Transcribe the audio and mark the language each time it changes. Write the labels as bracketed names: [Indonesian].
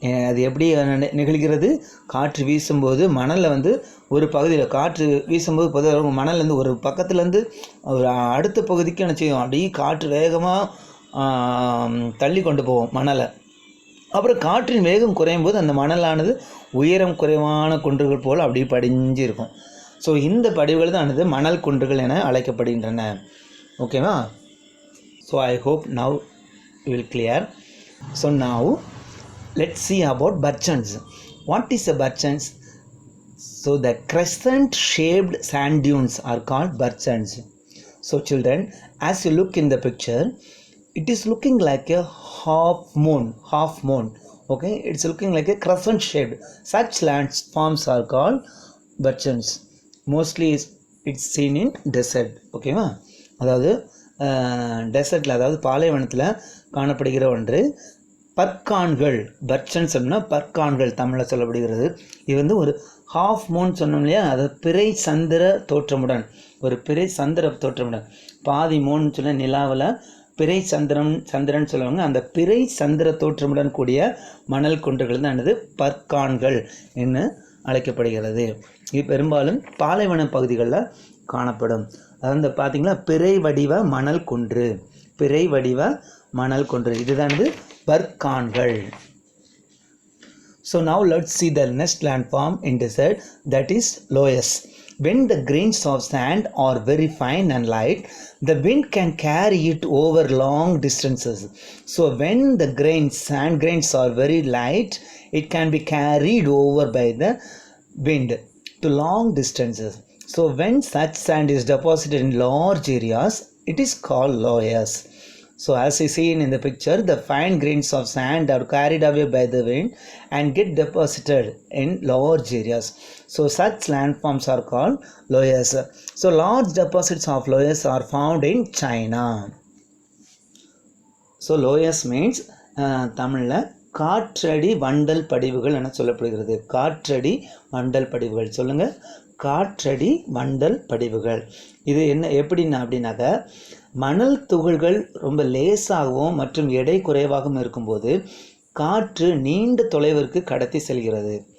[Tamil] அது எப்படி நிகழ்கிறது, காற்று வீசும்போது மணலில் வந்து ஒரு பகுதியில் காற்று வீசும்போது பொதுவாக மணல்லேருந்து ஒரு பக்கத்துலேருந்து ஒரு அடுத்த பகுதிக்கு என்ன செய்யும், அப்படியே காற்று வேகமாக தள்ளி கொண்டு போவோம் மணலை. அப்புறம் காற்றின் வேகம் குறையும் போது அந்த மணலானது உயரம் குறைவான குன்றுகள் போல் அப்படியே படிஞ்சு இருக்கும். ஸோ இந்த படிவுகள் தான் மணல் குன்றுகள் என அழைக்கப்படுகின்றன. ஓகேவா? [English] So I hope now you will clear. So now let's see about Berchands. What is a Berchands? So the crescent shaped sand dunes are called Berchands. So children, as you look in the picture, it is looking like a half moon. Okay, it's looking like a crescent shaped. Such landforms are called Berchands. Mostly it's seen in desert. [Tamil] ஓகேவா, அதாவது டெசர்ட்டில், அதாவது பாலைவனத்தில் காணப்படுகிற ஒன்று பற்கான்கள். பர்ச்சன்ஸ் அப்படின்னா பற்கான்கள் தமிழில் சொல்லப்படுகிறது. இது வந்து ஒரு ஹாஃப் மூன் சொன்னோம் இல்லையா, அது பிறை சந்திர தோற்றமுடன், ஒரு பிறை சந்திர தோற்றமுடன், பாதி மூன் சொல்ல நிலாவில் பிறை சந்திரன் சொல்லுவாங்க. அந்த பிறை சந்திர தோற்றமுடன் கூடிய மணல் குன்றுகள் தான் என்னது, பற்கான்கள் என்று அழைக்கப்படுகிறது. இது பெரும்பாலும் பாலைவன பகுதிகளில் காணப்படும். அதாவது பார்த்தீங்களா, பிறை வடிவ மணல் குன்று, பிறை வடிவ மணல் குன்று, இதுதான் பற்கான்கள். [English] So now let's see the next landform in desert, that is loess. When the grains of sand are very fine and light, the wind can carry it over long distances. So when the sand grains are very light, it can be carried over by the wind to long distances. So when such sand is deposited in large areas, it is called loess. So as you see in the picture, the fine grains of sand are carried away by the wind and get deposited in large areas. So such landforms are called loess. So large deposits of loess are found in China. So loess means [Tamil] தமிழில் காற்றடி வண்டல் படிவுகள் என சொல்லப்படுகிறது. காற்றடி வண்டல் படிவுகள் சொல்லுங்கள், காற்றடி வண்டல் படிவுகள். இது என்ன எப்படின்னா அப்படின்னாக்க, மணல் துகள்கள் ரொம்ப லேசாகவும் மற்றும் எடை குறைவாகவும் இருக்கும்போது காற்று நீண்ட தொலைவிற்கு கடத்தி செல்கிறது.